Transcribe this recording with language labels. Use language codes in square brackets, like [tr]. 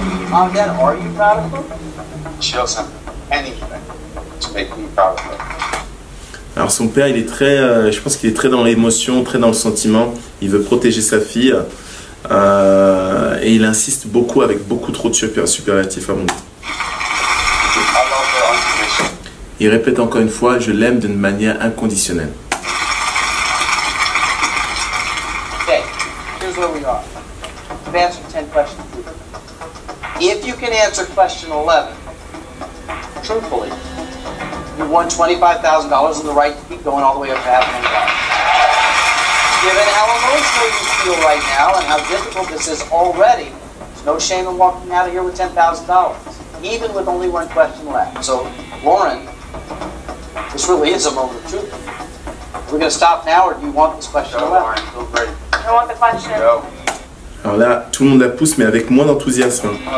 [en] Mom and Dad, are you proud of them? She doesn't anything to make me proud of her. [fr] Alors son père, il est très, je pense qu'il est très dans l'émotion, très dans le sentiment. Il veut protéger sa fille et il insiste beaucoup avec beaucoup trop de superlatifs à mon goût. Il répète encore une fois, je l'aime d'une manière inconditionnelle. [en] Okay, here's where we are. You've answered 10 questions. If you can answer question 11, truthfully, you won $25,000 and the right to keep going all the way up to $500,000. Given how emotional you feel right now and how difficult this is already, there's no shame in walking out of here with $10,000, even with only one question left. So, Lauren, this really is a moment of truth. We're going to stop now, or do you want this question 11? Lauren, feel great. I want the question. Go. [fr] Alors là, tout le monde la pousse, mais avec moins d'enthousiasme.